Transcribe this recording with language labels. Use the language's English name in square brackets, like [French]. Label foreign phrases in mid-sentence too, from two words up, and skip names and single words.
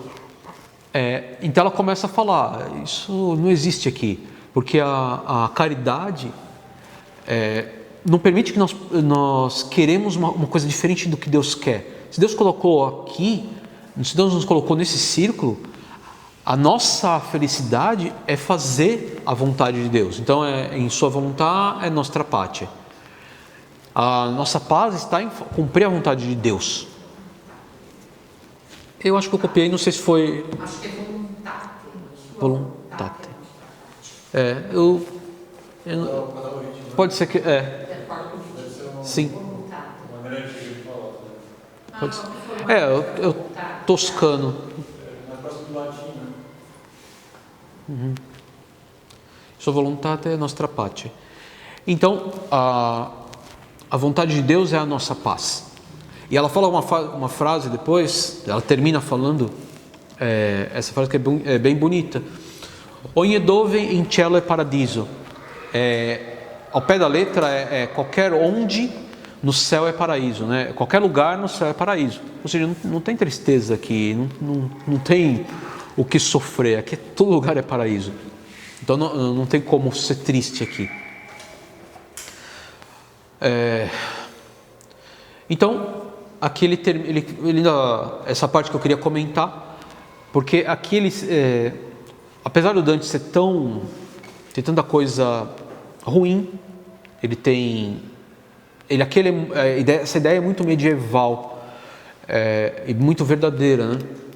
[Portuguese] Então ela começa a falar: isso não existe aqui, porque a caridade não permite que nós queremos uma coisa diferente do que Deus quer. Se Deus colocou aqui, se Deus nos colocou nesse círculo, a nossa felicidade é fazer a vontade de Deus. Então em sua vontade é [Italian] nostra pace. [Portuguese] A nossa paz está em cumprir a vontade de Deus. Eu acho que eu copiei, não sei se foi... Acho que é voluntate. Voluntate. Pode ser que... Sim. Pode ser. Eu toscano. [Italian] Sua voluntate é nostra pace. [Portuguese] Então, a vontade de Deus é a nossa paz. E ela fala uma frase depois, ela termina falando essa frase que é bem bonita: [Italian] ogni dove in cielo è paradiso. [Portuguese] Ao pé da letra qualquer onde no céu é paraíso, né? Qualquer lugar no céu é paraíso. Ou seja, não tem tristeza aqui, não tem o que sofrer, aqui todo lugar é paraíso. Então não tem como ser triste aqui. Então aqui ele essa parte que eu queria comentar, porque aqui apesar do Dante ter tanta coisa ruim, essa ideia é muito medieval e muito verdadeira, né?